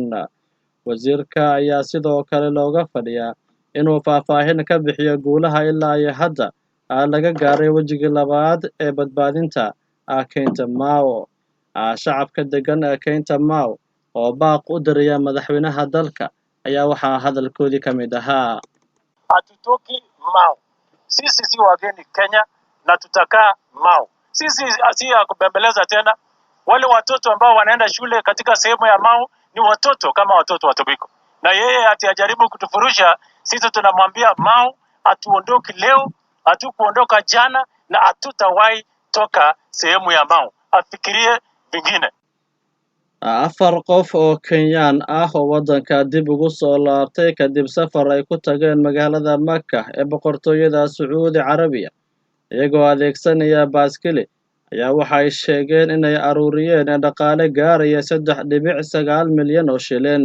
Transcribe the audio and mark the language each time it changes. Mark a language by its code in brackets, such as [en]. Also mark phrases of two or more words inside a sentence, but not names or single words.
[so] Wasiirka ayaa sidoo kale looga fadhiyaa inuu faahfaahin ka bixiyo guulaha ilaa iyo hadda laga gaaray wejiga labaad ee badbaadinta keynta Mau. Shacabka degan keynta Mau oo baaq u diraya madaxweynaha dalka ayaa waxaa hadalkoodii ka mid ahaa. [sw] Hatutoki Mau. Sisi si wageni Kenya na tutakaa Mau. Sisi si ya kubembeleza tena. Wale watoto ambao wanaenda shule katika sehemu ya Mau ni watoto kama watoto wa Tobiko. Na yeye ajaribu kutufurusha, sisi tunamwambia Mau hatuondoki leo, hatukuondoka jana na hatutawahi toka sehemu ya Mau. Afikirie vingine. [so] 4 qof oo Kenyaan ah oo waddanka dib ugu soo laabtay kadib safar ay ku tageen magaalada Maka ee boqortooyada Sacuudi Carabiya iyagoo adeegsanaya baaskeli ayaa waxay sheegeen inay aruuriyeen dhaqaale gaaraya 3.9 milyan oo shilin.